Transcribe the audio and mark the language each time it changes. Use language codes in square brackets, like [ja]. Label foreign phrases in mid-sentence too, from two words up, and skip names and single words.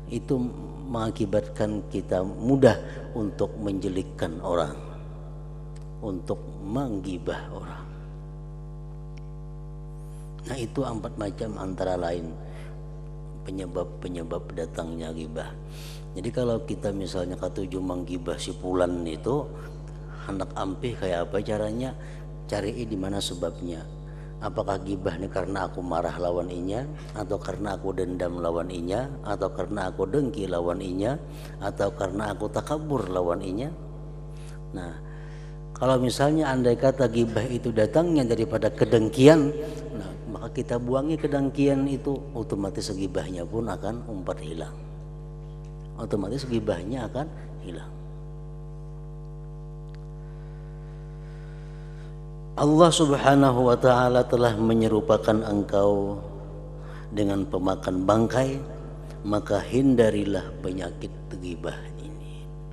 [id] itu mengakibatkan kita mudah untuk menjelekkan orang, untuk menggibah orang. Nah, itu 4 macam antara lain penyebab datangnya ghibah. [bjn] Jadi kalau kita misalnya katuju menggibah si fulan itu, hendak ampih kayak apa caranya? [id] Cari di mana sebabnya. [bjn] Apakah ghibah ini karena aku marah lawan inya, atau karena aku dendam lawan inya, atau karena aku dengki lawan inya, atau karena aku takabur lawan inya. Nah, [id] kalau misalnya andai kata ghibah itu datangnya daripada kedengkian, nah, maka kita buangi kedengkian itu, otomatis ghibahnya pun akan hilang. Otomatis ghibahnya akan hilang. Allah [ar] subhanahu wa ta'ala [id] telah menyerupakan engkau dengan pemakan bangkai, maka hindarilah penyakit ghibah ini.